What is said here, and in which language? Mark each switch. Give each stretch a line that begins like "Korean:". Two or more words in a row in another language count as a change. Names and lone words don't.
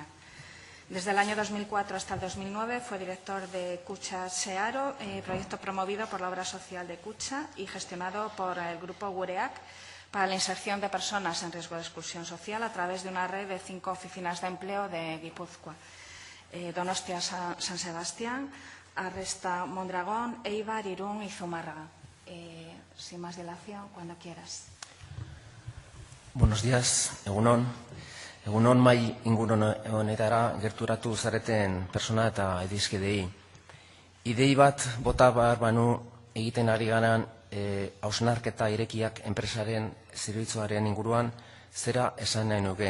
Spanish: Desde el año 2004 hasta el 2009 fue director de Kutxa Searo, proyecto promovido por la Obra Social de Kutxa y gestionado por el Grupo Gureak para la inserción de personas en riesgo de exclusión social a través de una red de 5 oficinas de empleo de Guipúzcoa. Donostia, San Sebastián, Arresta, Mondragón, Eibar, Irún y Zumárraga. Sin más dilación, cuando quieras. Buenos días,
Basque: egunon. Egunon mai inguruan honetara gerturatu zareten persona eta edizkidei. Idei bat bota behar banu egiten ari garan hausnarketa irekiak enpresaren zerbitzuaren inguruan zera esan nahi nuke.